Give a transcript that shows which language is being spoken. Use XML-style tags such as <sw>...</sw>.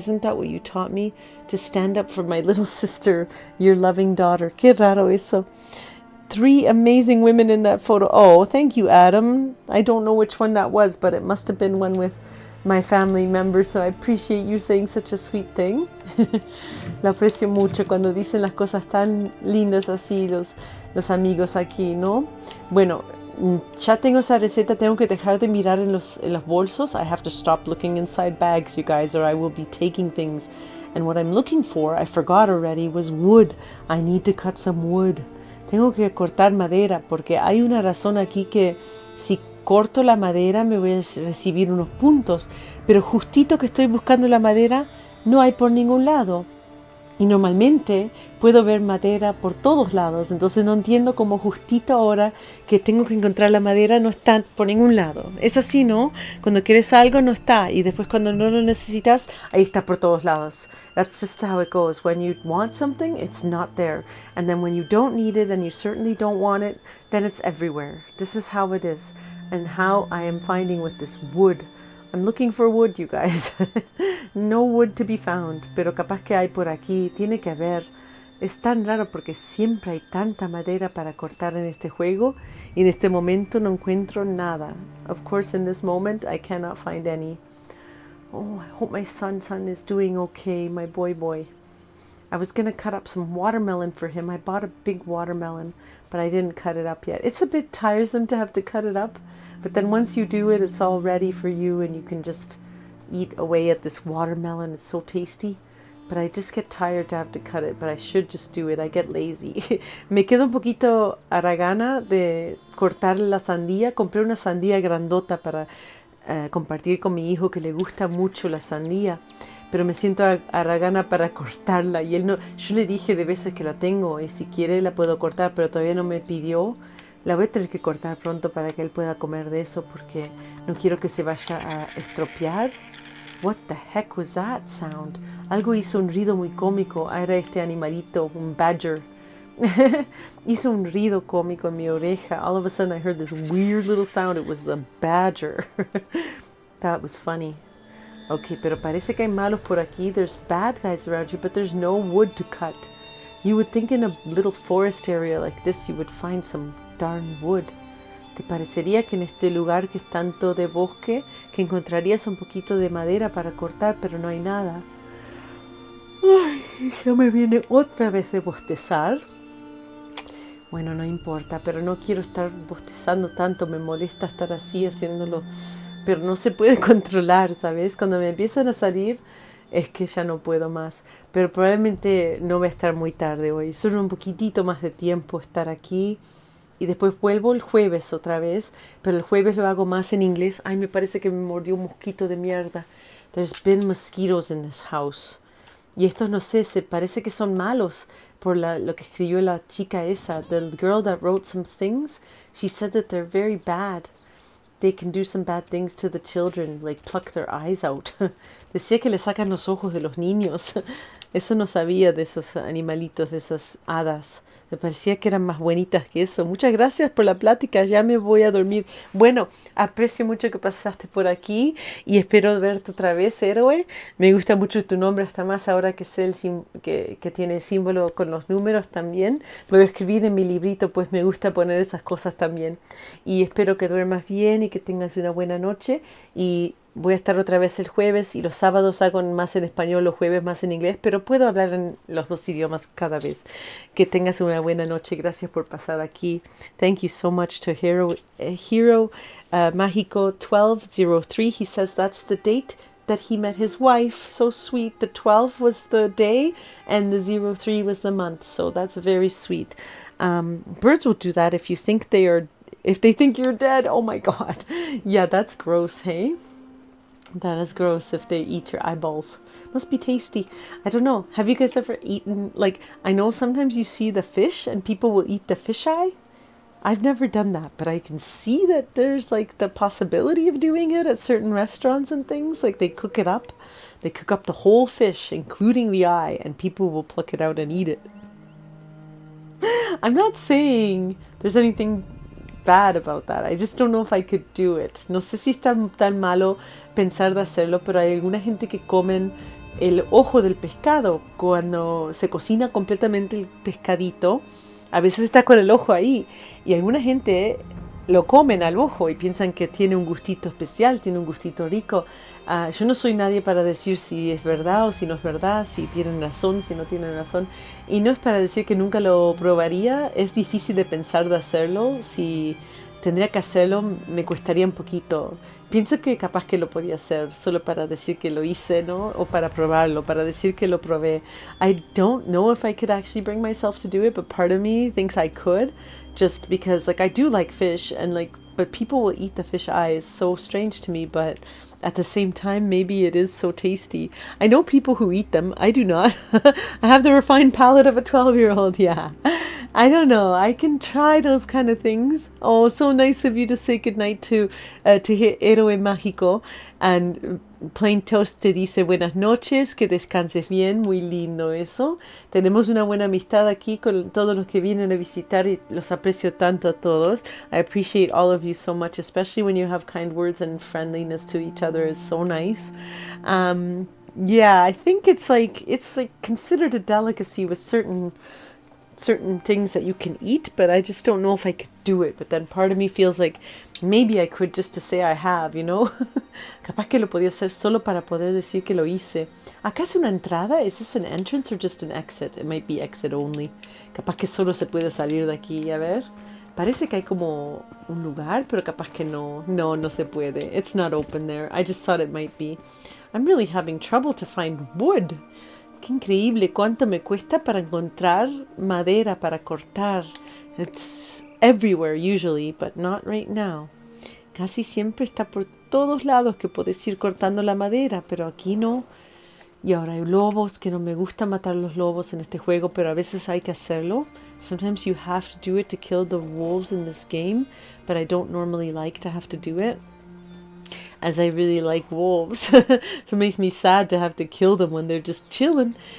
<en>Isn't that what you taught me? To stand up for my little sister, your loving daughter.</en> <es>Qué raro eso.</es> <en>3 amazing women in that photo. Oh, thank you, Adam. I don't know which one that was, but it must have been one with my family members, so I appreciate you saying such a sweet thing.</en> <es>Lo aprecio mucho cuando dicen las cosas tan lindas así los amigos aquí, ¿no? Bueno, ya tengo esa receta, tengo que dejar de mirar en los bolsos.</es> <en>I have to stop looking inside bags, you guys, or I will be taking things. And what I'm looking for, I forgot already, was wood. I need to cut some wood.</en> <es>Tengo que cortar madera porque hay una razón aquí que si corto la madera me voy a recibir unos puntos. Pero justito que estoy buscando la madera no hay por ningún lado. Y normalmente puedo ver madera por todos lados. Entonces no entiendo cómo justito ahora que tengo que encontrar la madera no está por ningún lado. Es así, ¿no? Cuando quieres algo no está. Y después cuando no lo necesitas, ahí está por todos lados.</es> <en>That's just how it goes. When you want something, it's not there. And then when you don't need it and you certainly don't want it, then it's everywhere. This is how it is. And how I am finding with this wood. I'm looking for wood, you guys. No wood to be found,</en> <es>pero capaz que hay por aquí, tiene que haber. Es tan raro porque siempre hay tanta madera para cortar en este juego y en este momento no encuentro nada.</es> <en>Of course, in this moment, I cannot find any. Oh, I hope my son is doing okay, my boy. I was going to cut up some watermelon for him. I bought a big watermelon, but I didn't cut it up yet. It's a bit tiresome to have to cut it up. But then once you do it, it's all ready for you and you can just eat away at this watermelon. It's so tasty. But I just get tired to have to cut it, but I should just do it. I get lazy.</en> <es>Me quedo un poquito haragana de cortar la sandía. Compré una sandía grandota para compartir con mi hijo que le gusta mucho la sandía. Pero me siento haragana para cortarla. Y él no, yo le dije de veces que la tengo y si quiere la puedo cortar, pero todavía no me pidió. La voy a tener que cortar pronto para que él pueda comer de eso porque no quiero que se vaya a estropear.</es> <en>What the heck was that sound?</en> <es>Algo hizo un ruido muy cómico. Era este animalito, un badger. Hizo un ruido cómico en mi oreja.</es> <en>All of a sudden I heard this weird little sound. It was the badger. That was funny.</en> <es>Okay, pero parece que hay malos por aquí.</es> <en>There's bad guys around here, but there's no wood to cut. You would think in a little forest area like this you would find some darn wood.</en> <es>¿Te parecería que en este lugar que es tanto de bosque que encontrarías un poquito de madera para cortar, pero no hay nada? Ay, ya me viene otra vez de bostezar. Bueno, no importa, pero no quiero estar bostezando tanto. Me molesta estar así haciéndolo, pero no se puede controlar, ¿sabes? Cuando me empiezan a salir es que ya no puedo más. Pero probablemente no va a estar muy tarde hoy. Solo un poquitito más de tiempo estar aquí. Y después vuelvo el jueves otra vez. Pero el jueves lo hago más en inglés. Ay, me parece que me mordió un mosquito de mierda.</es> <en>There's been mosquitoes in this house.</en> <es>Y estos no sé, se parece que son malos. Por lo que escribió la chica esa.</es> <en>The girl that wrote some things. She said that they're very bad. They can do some bad things to the children. Like pluck their eyes out.</en> <es>Decía que le sacan los ojos de los niños. Eso no sabía de esos animalitos, de esas hadas. Me parecía que eran más bonitas que eso. Muchas gracias por la plática. Ya me voy a dormir. Bueno, aprecio mucho que pasaste por aquí y espero verte otra vez, héroe. Me gusta mucho tu nombre, hasta más ahora que sé que tiene el símbolo con los números también. Lo voy a escribir en mi librito, pues me gusta poner esas cosas también. Y espero que duermas bien y que tengas una buena noche. Y voy a estar otra vez el jueves y los sábados hago más en español, los jueves más en inglés, pero puedo hablar en los dos idiomas cada vez. Que tengas una buena noche. Gracias por pasar aquí.</es> <en>Thank you so much to Hero Mágico 1203. He says that's the date that he met his wife. So sweet. The 12 was the day and the 03 was the month. So that's very sweet. Birds will do that if they think you're dead. Oh my God. Yeah, that's gross, hey? That is gross if they eat your eyeballs. Must be tasty. I don't know. Have you guys ever eaten, like, I know sometimes you see the fish and people will eat the fish eye. I've never done that, but I can see that there's like the possibility of doing it at certain restaurants and things. Like they cook it up. They cook up the whole fish, including the eye, and people will pluck it out and eat it. I'm not saying there's anything bad about that. I just don't know if I could do it.</en> <es>No sé si está tan malo pensar de hacerlo, pero hay alguna gente que comen el ojo del pescado cuando se cocina completamente el pescadito. A veces está con el ojo ahí y alguna gente lo comen al ojo y piensan que tiene un gustito especial, tiene un gustito rico. Yo no soy nadie para decir si es verdad o si no es verdad, si tienen razón, si no tienen razón. Y no es para decir que nunca lo probaría. Es difícil de pensar de hacerlo. Si tendría que hacerlo, me cuestaría un poquito. Pienso que capaz que lo podía hacer solo para decir que lo hice, ¿no? O para probarlo, para decir que lo probé.</es> <en>I don't know if I could actually bring myself to do it, but part of me thinks I could. Just because, like, I do like fish, and like, but people will eat the fish eye. It's so strange to me, but at the same time, maybe it is so tasty. I know people who eat them. I do not. I have the refined palate of a 12-year-old, yeah. I don't know. I can try those kind of things. Oh, so nice of you to say goodnight to Héroe Mágico.</en> <es>And Plain Toast te dice buenas noches, que descanses bien. Muy lindo eso. Tenemos una buena amistad aquí con todos los que vienen a visitar y los aprecio tanto a todos.</es> <en>I appreciate all of you so much, especially when you have kind words and friendliness to each other. It's so nice. Yeah, I think it's like considered a delicacy with certain things that you can eat, but I just don't know if I could do it. But then part of me feels like maybe I could, just to say I have, you know.</en> <es>Capaz que lo podía hacer solo para poder decir que lo hice. ¿Acá es una entrada?</es> <en>Is this an entrance or just an exit? It might be exit only.</en> <es>Capaz que solo se puede salir de aquí. A ver. Parece que hay como un lugar, pero capaz que no. No se puede.</es> <en>It's not open there. I just thought it might be. I'm really having trouble to find wood.</en> <es>Qué increíble cuánto me cuesta para encontrar madera para cortar.</es> <en>It's everywhere usually, but not right now.</en> <es>Casi siempre está por todos lados que puedes ir cortando la madera, pero aquí no. Y ahora hay lobos, que no me gusta matar los lobos en este juego, pero a veces hay que hacerlo.</es> <en>Sometimes you have to do it to kill the wolves in this game, but I don't normally like to have to do it, as I really like wolves. So it makes me sad to have to kill them when they're just chilling.</en>